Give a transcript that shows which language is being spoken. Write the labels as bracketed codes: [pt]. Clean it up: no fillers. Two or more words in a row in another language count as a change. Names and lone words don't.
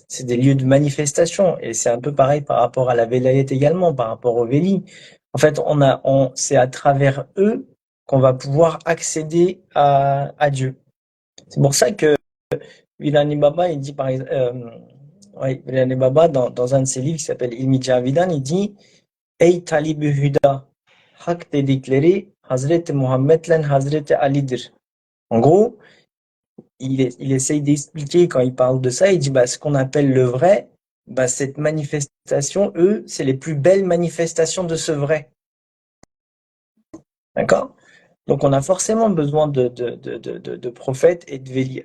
[fr] C'est des lieux de manifestation. Et c'est un peu pareil par rapport à la Velayet également, par rapport au Véli. En fait, c'est à travers eux qu'on va pouvoir accéder à Dieu. C'est pour ça que Vilani Baba, il dit par exemple, ouais, Vilani Baba, dans un de ses livres qui s'appelle Ilmi Javidan, il dit [tr] Ey Talib-i Huda, hak dedikleri Hazreti Muhammed'le Hazreti Ali'dir. [fr] En gros, il essaye d'expliquer quand il parle de ça, il dit bah, ce qu'on appelle le vrai, bah, cette manifestation, eux, c'est les plus belles manifestations de ce vrai. D'accord? Donc on a forcément besoin de prophètes et de vélis.